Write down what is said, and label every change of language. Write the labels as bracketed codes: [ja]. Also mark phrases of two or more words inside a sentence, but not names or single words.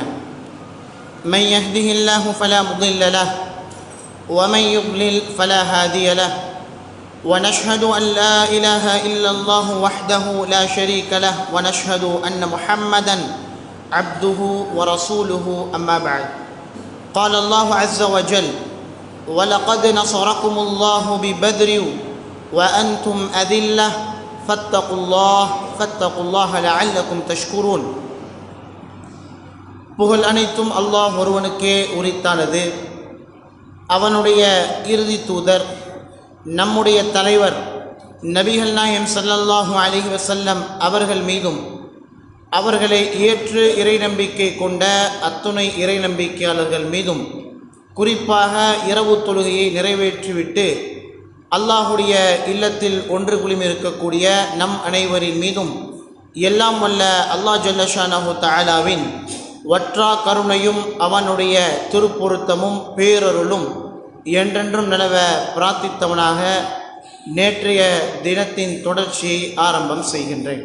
[ar] من يهده الله فلا مضل له ومن يضلل فلا هادي له، ونشهد أن لا إله إلا الله وحده لا شريك له، ونشهد أن محمدًا عبده ورسوله. أما بعد، قال الله عز وجل: ولقد نصركم الله ببدر وأنتم أذلة فاتقوا الله لعلكم تشكرون. [ta] புகழ் அனைத்தும் அல்லாஹ் ஒருவனுக்கே உரித்தானது. அவனுடைய இறுதி தூதர் நம்முடைய தலைவர் நபிகள் நாயகம் [ar] صلى الله عليه وسلم [ta] அவர்கள் மீதும் அவர்களை ஏற்று இறை நம்பிக்கை கொண்ட அத்துணை இறை நம்பிக்கையாளர்கள் மீதும் குறிப்பாக இரவு தொழுகையை நிறைவேற்றிவிட்டு அல்லாஹுடைய இல்லத்தில் ஒன்று குழுமி இருக்கக்கூடிய நம் அனைவரின் மீதும் எல்லாம் வல்ல அல்லாஹ் [ar] جل شأنه [ta] தஆலாவின் வற்றா கருணையும் அவனுடைய திருப்பொருத்தமும் பேரருளும் என்றென்றும் நிலவ பிரார்த்தித்தவனாக நேற்றைய தினத்தின் தொடர்ச்சியை ஆரம்பம் செய்கின்றேன்.